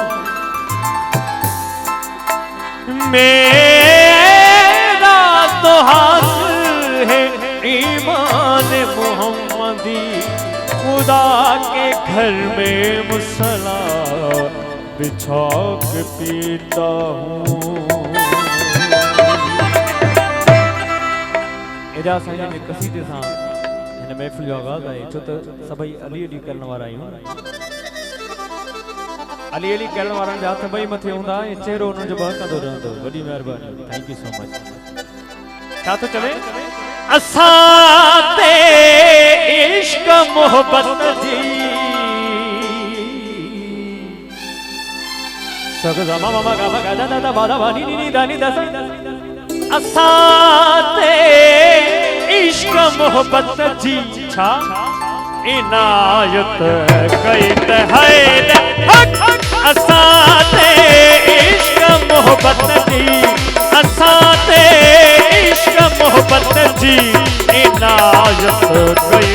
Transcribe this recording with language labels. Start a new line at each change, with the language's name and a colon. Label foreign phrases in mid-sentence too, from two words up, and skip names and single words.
Urdu: میرا تو حاصل ہے ایمان محمدی، خدا کے گھر میں مصلیٰ بچھا کے پیتا ہوں.
Sindhi: एजा संजय ने कसीदे सां हिन महफ़िल जो आगाज़ आहे, छो त सभई अली अली करण वारा आहियूं। अली अली करण वारनि जा हथ ॿई मथे हूंदा ऐं चहिरो हुननि जो बहकंदो रहंदो। वॾी महिरबानी,
English: Thank you so much.
Sindhi: छा थो चवे? असां ते इश्क मोहब्बत जी सगजा मामा गामा गादा दादा बादा बानी नी दानी दसा असां ते इश्क मोहब्बत जी छा इनायत कई त है असां ते इश्क मोहब्बत जी, असां ते इश्क मोहब्बत जी इनायत कई